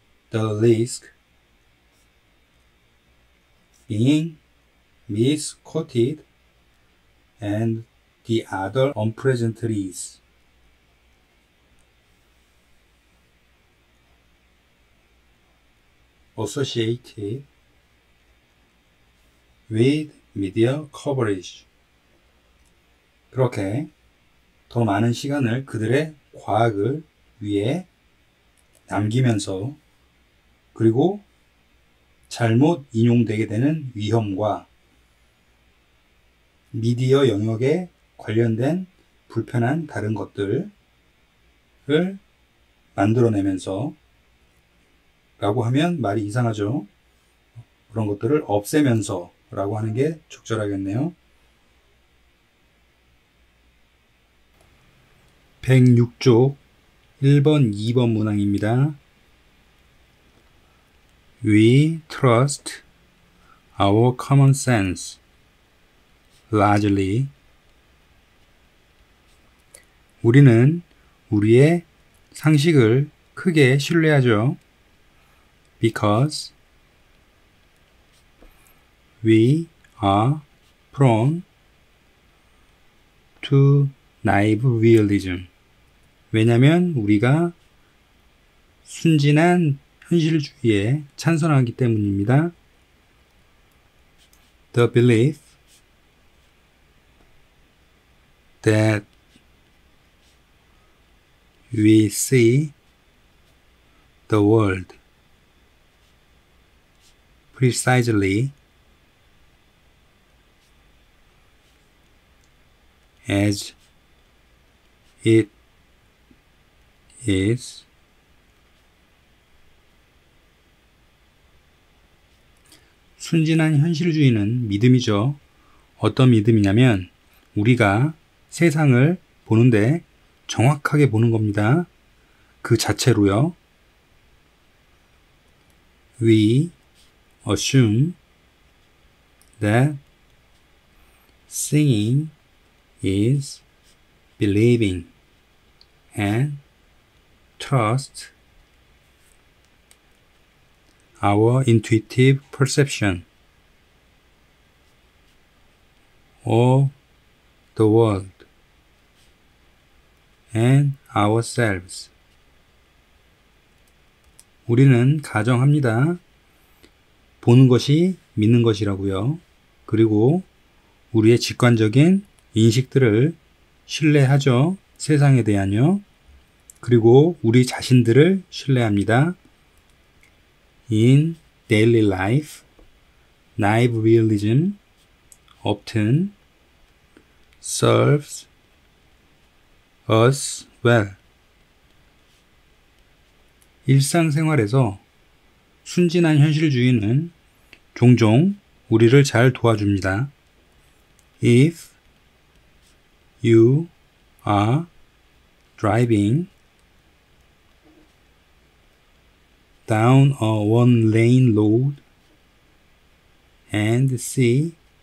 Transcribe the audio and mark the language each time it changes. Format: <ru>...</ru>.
<en>The risk being misquoted and the other unpleasantries. Associated with media coverage.</en> <ko>그렇게 더 많은 시간을 그들의 과학을 위해 남기면서 그리고 잘못 인용되게 되는 위험과 미디어 영역에 관련된 불편한 다른 것들을 만들어내면서 라고 하면 말이 이상하죠. 그런 것들을 없애면서 라고 하는 게 적절하겠네요. 106쪽 1번, 2번 문항입니다.</ko> <en>We trust our common sense largely.</en> <ko>우리는 우리의 상식을 크게 신뢰하죠.</ko> <en>Because we are prone to naive realism.</en> <ko>왜냐하면 우리가 순진한 현실주의에 찬성하기 때문입니다.</ko> <en>The belief that we see the world precisely</en> <ko>as it is 순진한 현실주의는 믿음이죠. 어떤 믿음이냐면 우리가 세상을 보는데 정확하게 보는 겁니다. 그 자체로요.</ko> <en>We assume that seeing is believing and trust our intuitive perception of the world and ourselves.</en> <ko>우리는 가정합니다. 보는 것이 믿는 것이라고요. 그리고 우리의 직관적인 인식들을 신뢰하죠. 세상에 대한요. 그리고 우리 자신들을 신뢰합니다.</ko> <en>In daily life, naive realism often serves us well.</en> <ko>일상생활에서 순진한 현실주의는 종종 우리를 잘 도와줍니다.</ko> <en>If you are driving down a one-lane road and see</en>